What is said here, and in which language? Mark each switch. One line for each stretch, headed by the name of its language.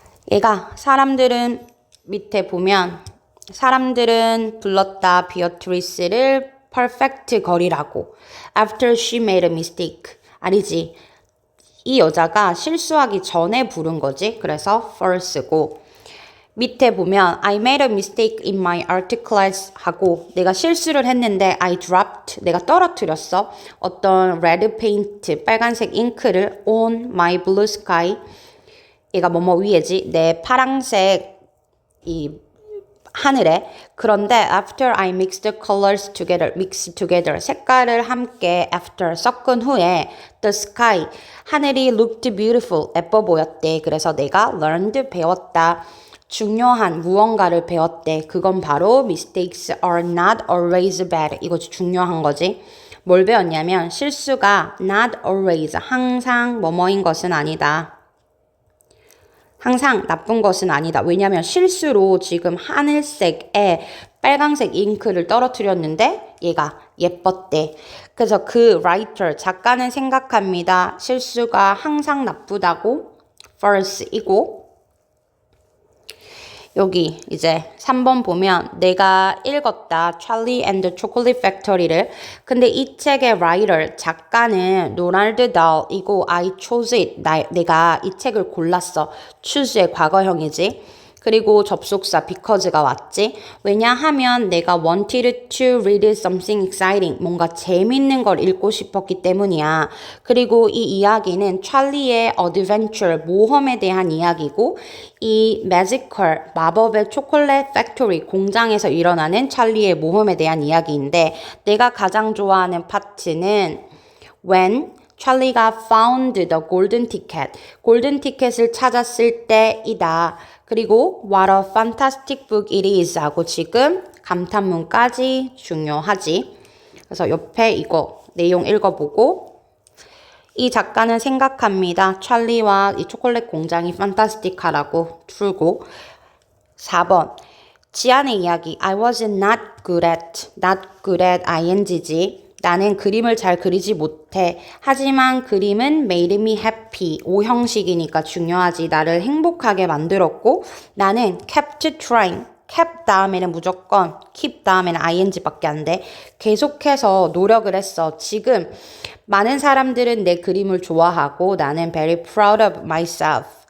Korean: 얘가 사람들은 밑에 보면 사람들은 불렀다 비어트리스를 perfect 걸이라고.
English: after she made a mistake,
Korean: 아니지, 이 여자가 실수하기 전에 부른 거지. 그래서 false고. 밑에 보면
English: I made a mistake in my art class 하고
Korean: 내가 실수를 했는데
English: I dropped,
Korean: 내가 떨어뜨렸어. 어떤 red paint, 빨간색 잉크를
English: on my blue sky,
Korean: 얘가 뭐뭐 위에지. 내 파랑색 이 하늘에.
English: 그런데 after I mixed the colors together, mix together,
Korean: 색깔을 함께
English: after
Korean: 섞은 후에
English: the sky, 하늘이 looked beautiful,
Korean: 예뻐 보였대. 그래서 내가 learned, 배웠다. 중요한 무언가를 배웠대. 그건 바로
English: mistakes are not always bad.
Korean: 이것이 중요한 거지. 뭘 배웠냐면 실수가
English: not always,
Korean: 항상 뭐뭐인 것은 아니다. 항상 나쁜 것은 아니다. 왜냐하면 실수로 지금 하늘색에 빨강색 잉크를 떨어뜨렸는데 얘가 예뻤대. 그래서 그 writer, 작가는 생각합니다. 실수가 항상 나쁘다고 false이고 여기 이제 3번 보면 내가 읽었다. Charlie and the Chocolate Factory를. 근데 이 책의 writer, 작가는 로날드 달이고
English: I chose it.
Korean: 내가 이 책을 골랐어. choose의 과거형이지. 그리고 접속사 because가 왔지. 왜냐하면 내가
English: wanted to read something exciting.
Korean: 뭔가 재밌는 걸 읽고 싶었기 때문이야. 그리고 이 이야기는 찰리의 adventure, 모험에 대한 이야기고 이 magical, 마법의 초콜릿 팩토리, 공장에서 일어나는 찰리의 모험에 대한 이야기인데 내가 가장 좋아하는 파트는 when 찰리가
English: found the golden ticket,
Korean: 골든 티켓을 찾았을 때이다.
English: 그리고 what a fantastic book it is
Korean: 하고 지금 감탄문까지 중요하지. 그래서 옆에 이거 내용 읽어보고 이 작가는 생각합니다. 찰리와 이 초콜릿 공장이 판타스틱하라고 풀고 4번 지안의 이야기
English: I was not good at
Korean: ing지. 나는 그림을 잘 그리지 못해. 하지만 그림은
English: made me happy.
Korean: 오형식이니까 중요하지. 나를 행복하게 만들었고 나는
English: kept trying.
Korean: kept 다음에는 무조건 keep 다음에는 ing밖에 안 돼. 계속해서 노력을 했어. 지금 많은 사람들은 내 그림을 좋아하고 나는
English: very proud of myself.